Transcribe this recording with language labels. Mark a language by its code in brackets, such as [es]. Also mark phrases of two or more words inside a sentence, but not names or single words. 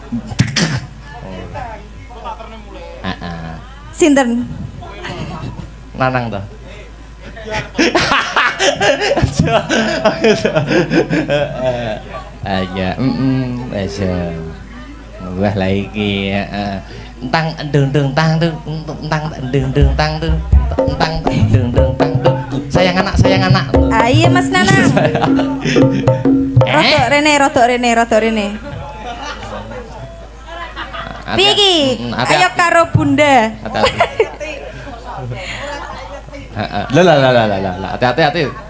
[jv] Heeh. Sinten? Nanang to. Aja, aja. Wah lah iki, tang deng tang tuh, tang deng tang tuh, tang deng tang tuh. Sayang anak. Iya Mas Nanang. Rodok rene. Piye iki? Ayo karo Bunda. Lah, hati-hati.